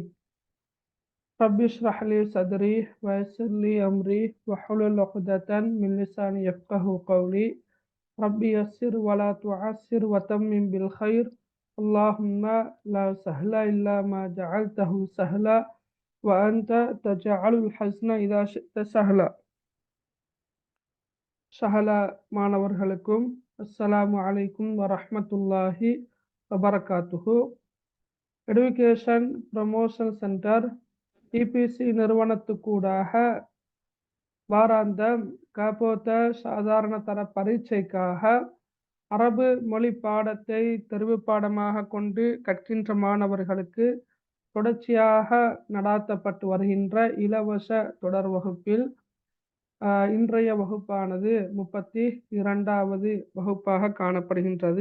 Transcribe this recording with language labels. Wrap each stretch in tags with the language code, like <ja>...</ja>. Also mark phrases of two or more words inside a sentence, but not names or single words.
<ar>رب اشرح لي صدري ويسر لي أمري واحلل عقدة من لساني يفقهوا قولي. رب يسر ولا تعسر وتمم بالخير. اللهم لا سهل إلا ما جعلته سهلا وأنت تجعل الحزن إذا شئت سهلا.</ar> <ta>சஹல மாணவர்களுக்கும்</ta> <ar>السلام عليكم ورحمة الله وبركاته.</ar> <ta>எடுகேஷன் ப்ரமோஷன் சென்டர் டிபிசி நிறுவனத்துக்கூடாக வாராந்த காப்போத்த சாதாரண தர பரீட்சைக்காக அரபு மொழி பாடத்தை தெரிவு பாடமாக கொண்டு கற்கின்ற மாணவர்களுக்கு தொடர்ச்சியாக நடாத்தப்பட்டு வருகின்ற இலவச தொடர் வகுப்பில் இன்றைய வகுப்பானது 32வது வகுப்பாக காணப்படுகின்றது.</ta>